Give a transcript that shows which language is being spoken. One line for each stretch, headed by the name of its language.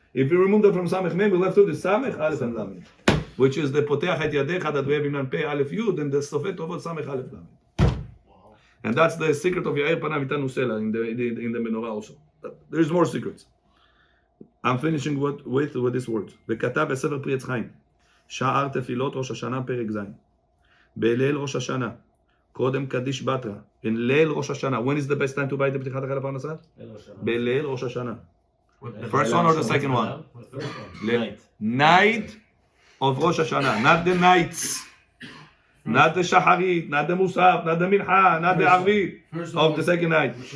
English: If we remove that from Samech Mem, we left to the Samech, Aleph, and Lamed, which is the Poteach et Yadecha that we have in Pei Aleph Yud, and the Sofet Tovot Samech Aleph Lamed. And that's the secret of Yair Panav Itan Usela in the Menorah also. But there's more secrets. I'm finishing with this word.
Hebrew: וכתב בספר פרי עץ חיים, שער תפילות ראש השנה פרק ז', בליל ראש השנה, קודם קדיש בתרא, in ליל ראש השנה.
English: When is the best time to buy the פתיחת החל הפרנסה?
Hebrew: בליל ראש השנה.
English: The first one or the second one? Night of Rosh Hashanah, not the nights. Not the Shaharit, not the Musaf, not the Mincha, not the Arvit of the second night.